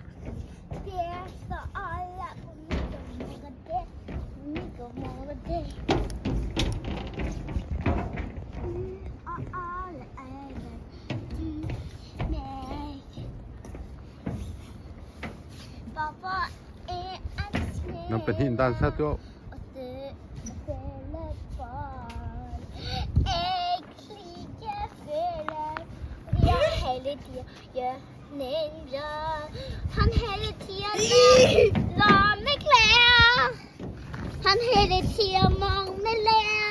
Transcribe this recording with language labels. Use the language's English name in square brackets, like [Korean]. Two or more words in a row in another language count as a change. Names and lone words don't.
[Norwegian] Det står alle på middelmålet det. Og alle du, meg. Pappa en snø. [Thai] น้องเป็นหินด้านซะตัว [Norwegian] Og det barn. Jeg liker Filip. Jeg hele tiden gjør ninja. Han hele tiden la meg klær. Han hele tiden mangler.